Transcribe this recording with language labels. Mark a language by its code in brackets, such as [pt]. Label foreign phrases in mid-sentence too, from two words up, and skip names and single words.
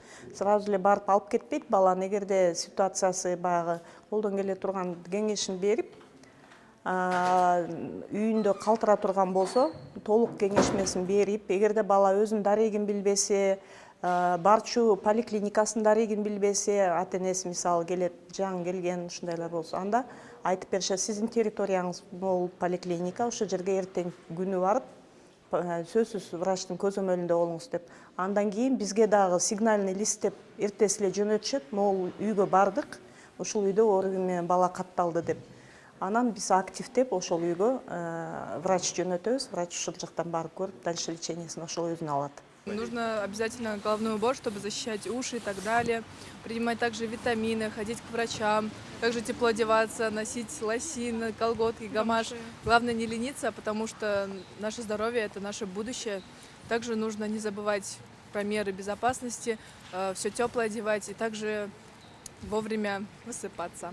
[ky] Сразу эле барып алып кетпейт баланы, эгерде ситуациясы баягы колдон келе турган кеңешин берип, үйүндө калтыра турган болсо, толук кеңешмесин берип, эгерде бала өзүнүн дарегин билбесе, барчу поликлиникасынын дарегин билбесе, ата-энеси мисалы келет, жаңы келген ушундайлар болсо, анда айтып беришет, сиздин территорияңыз бул поликлиника, ошол жерге эртең күнү барып, сөзсүз врачтын көзөмөлүндө болуңуз деп. Андан кийин бизге дагы [ru] сигнальный лист [ky] деп эртеси эле жөнөтүшөт, могул үйгө бардык, ушул үйдө оору менен бала катталды деп. Анан биз активдеп ошол үйгө врач жөнөтөбүз, врач ушул жактан барып көрүп, дальше лечениесин ошол өзүнө алат. [ru] Нужно обязательно головной убор, чтобы защищать уши и так далее. Принимать также витамины, ходить к врачам, также тепло одеваться, носить лосины, колготки, гамаш. Главное не лениться, потому что наше здоровье – это наше будущее. Также нужно не забывать про меры безопасности, все теплое одевать и также вовремя высыпаться.